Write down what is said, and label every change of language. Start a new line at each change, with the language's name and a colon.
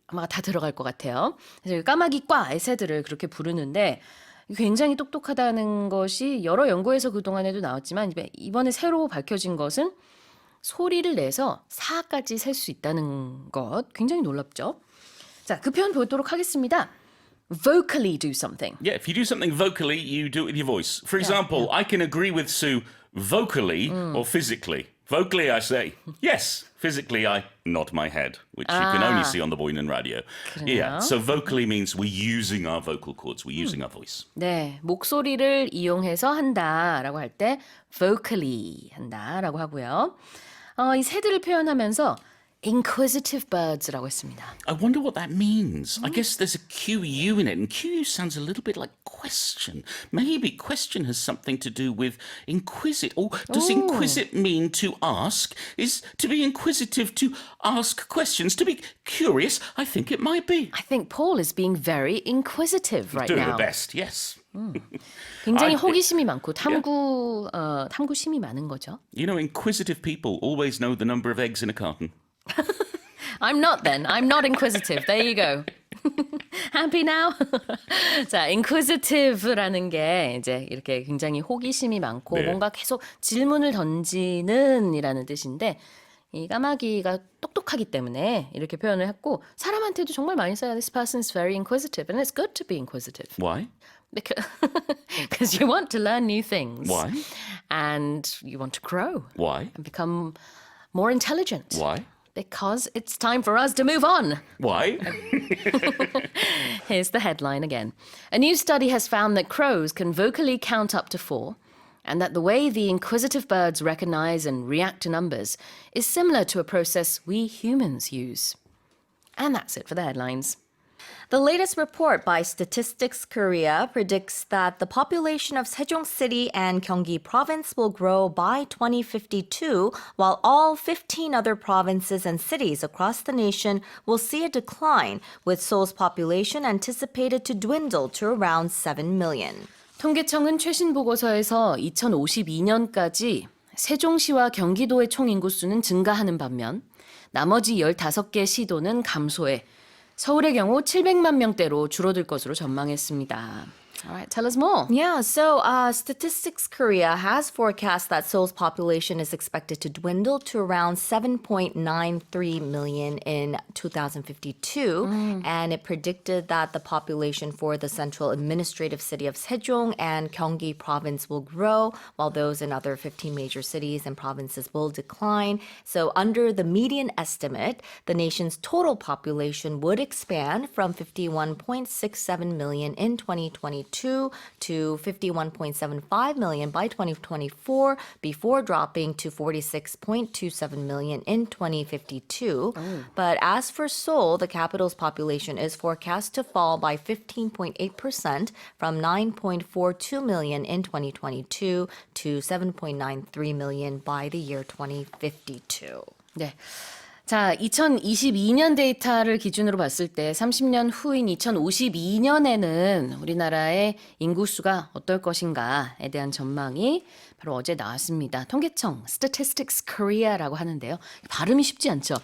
Korean: 아마 다 들어갈 것 같아요. 그래서 이 까마귀과의 새들을 그렇게 부르는데 굉장히 똑똑하다는 것이 여러 연구에서 그동안에도 나왔지만 이번에 새로 밝혀진 것은 소리를 내서 4까지 셀 수 있다는 것 굉장히 놀랍죠. 자, 그 표현 보도록 하겠습니다.
English: Vocally do something. Yeah, if you do something vocally, you do it with your voice. For example, I can agree with Sue vocally or physically. Vocally, I say yes. Physically, I nod my head, which you can only see on the Boynan radio. Yeah, so vocally means we're using our vocal cords, we're using our voice.
Korean: 네, 목소리를 이용해서 한다라고 할 때 vocally 한다라고 하고요. 이 새들을 표현하면서
English: inquisitive birds
Korean: 라고 했습니다.
English: I wonder what that means. I guess there's a QU in it, and QU sounds a little bit like question. Maybe question has something to do with inquisit. Or does inquisit mean to ask? Is to be inquisitive to ask questions? To be curious? I think it might be. I think Paul is being very inquisitive right Doing now. the best, yes.
Korean: 굉장히
English: I-
Korean: 호기심이 많고 탐구심이 많은 거죠.
English: You know, inquisitive people always know the number of eggs in a carton. I'm not then. I'm not inquisitive. There you go. Happy now?
Korean: 자, inquisitive라는 게 이제 이렇게 굉장히 호기심이 많고 네. 뭔가 계속 질문을 던지는 이라는 뜻인데 이 까마귀가 똑똑하기 때문에 이렇게 표현을 했고 사람한테도 정말 많이 써요.
English: This person is very inquisitive and it's good to be inquisitive. Why? Because you want to learn new things. Why? And you want to grow Why? and become more intelligent. Why? Because it's time for us to move on. Why? Here's the headline again. A new study has found that crows can vocally count up to 4, and that the way the inquisitive birds recognize and react to numbers is similar to a process we humans use. And that's it for the headlines. The latest report by Statistics Korea predicts that the population of Sejong City and Gyeonggi Province will grow by 2052, while all 15 other provinces and cities across the nation will see a decline, with Seoul's population anticipated to dwindle to around 7 million.
Korean: 통계청은 최신 보고서에서 2052년까지 세종시와 경기도의 총 인구수는 증가하는 반면 나머지 15개 시도는 감소해 서울의 경우 700만 명대로 줄어들 것으로 전망했습니다.
English: All right, tell us more. Yeah, so Statistics Korea has forecast that Seoul's population is expected to dwindle to around 7.93 million in 2052. And it predicted that the population for the central administrative city of Sejong and Gyeonggi province will grow, while those in other 15 major cities and provinces will decline. So under the median estimate, the nation's total population would expand from 51.67 million in 2022 to 51.75 million by 2024, before dropping to 46.27 million in 2052. But as for Seoul, the capital's population is forecast to fall by 15.8% from 9.42 million in 2022 to 7.93 million by the year 2052.
Korean: 네. 자, 2022년 데이터를 기준으로 봤을 때 30년 후인 2052년에는 우리나라의 인구수가 어떨 것인가에 대한 전망이 바로 어제 나왔습니다. 통계청 Statistics Korea라고 하는데요. 발음이 쉽지 않죠?